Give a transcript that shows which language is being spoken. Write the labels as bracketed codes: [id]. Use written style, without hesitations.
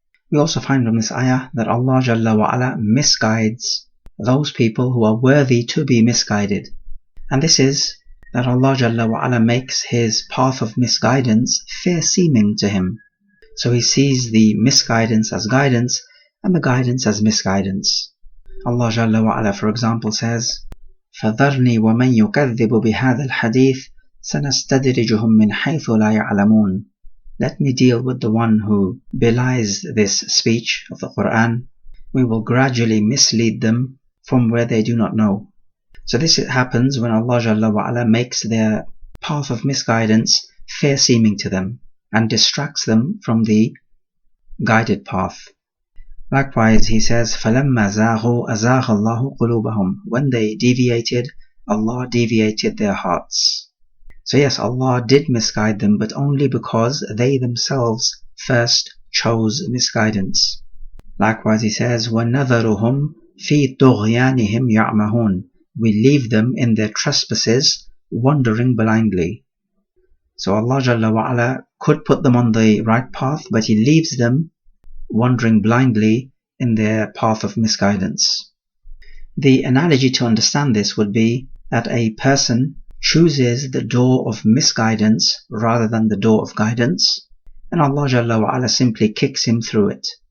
[en] We also find from this ayah that Allah Jalla wa Ala misguides those people who are worthy to be misguided, and this is that Allah Jalla wa Ala makes his path of misguidance fair seeming to him. So he sees the misguidance as guidance and the guidance as misguidance. Allah Jalla wa Ala, for example, says, [ar] فَذَرْنِي وَمَنْ يُكَذِّبُ بِهَذَا الْحَدِيثِ سَنَسْتَدْرِجُهُمْ مِنْ حَيْثُ لَا يَعْلَمُونَ. [en] Let me deal with the one who belies this speech of the Quran. We will gradually mislead them from where they do not know. So this happens when Allah Jalla wa Ala makes their path of misguidance fair seeming to them and distracts them from the guided path. Likewise, he says, [ar] فَلَمَّا زَاغُوا أَزَاغَ اللَّهُ قُلُوبَهُم. [en] When they deviated, Allah deviated their hearts. So yes, Allah did misguide them, but only because they themselves first chose misguidance. Likewise, he says, [ar] وَنَذَرُهُمْ فِي طُغْيَانِهِمْ يَعْمَهُونَ. [en] We leave them in their trespasses, wandering blindly. So Allah Jalla wa Ala could put them on the right path, but He leaves them wandering blindly in their path of misguidance. The analogy to understand this would be that a person chooses the door of misguidance rather than the door of guidance, and Allah Jalla wa Ala simply kicks him through it.